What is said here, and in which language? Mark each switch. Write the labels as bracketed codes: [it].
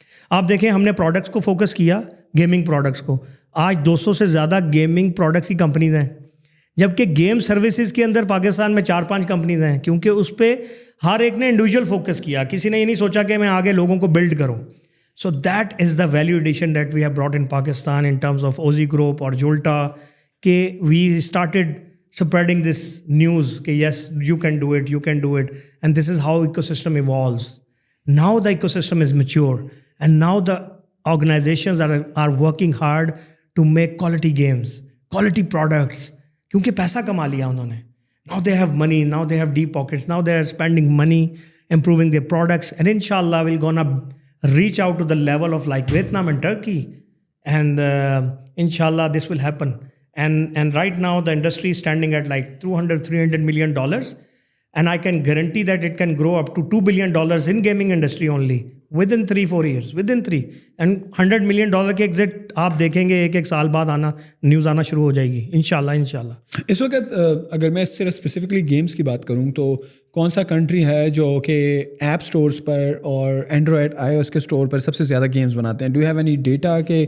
[ur] آپ دیکھیں ہم نے پروڈکٹس کو فوکس کیا, گیمنگ پروڈکٹس کو. آج 200 سے زیادہ گیمنگ پروڈکٹس کی کمپنیز ہیں, جبکہ گیم سروسز کے اندر پاکستان میں 4-5 کمپنیز ہیں, کیونکہ اس پہ ہر ایک نے انڈیویجول فوکس کیا, کسی نے یہ نہیں سوچا کہ میں آگے لوگوں کو بلڈ کروں. [en] So that is the value addition that we have brought in Pakistan in terms of Ozi group اور جولٹا, کہ we started spreading this news کہ yes you can do it, and this is how ecosystem evolves. Now the ecosystem is mature and now the organizations are working hard to make quality games, quality products, [ur] کیونکہ پیسہ کما لیا انہوں نے. [en] Now they have money, now they have deep pockets, now they are spending money improving their products, and inshallah we're gonna reach out to the level of like Vietnam and Turkey, and inshallah this will happen. And right now the industry is standing at like $200-300 million, and I can guarantee that it can grow up to $2 billion in gaming industry only within 3-4 years, within 3. [ur] And $100 million کے exit آپ دیکھیں گے ایک سال بعد آنا, news آنا شروع ہو جائے گی انشاءاللہ. اس وقت اگر میں اس سے اسپیسیفکلی گیمس کی بات کروں تو کون سا کنٹری ہے جو کہ ایپ اسٹورس پر اور اینڈرائڈ iOS کے اسٹور پر سب سے زیادہ گیمس بناتے ہیں؟ [en] do you have any data [ur] کہ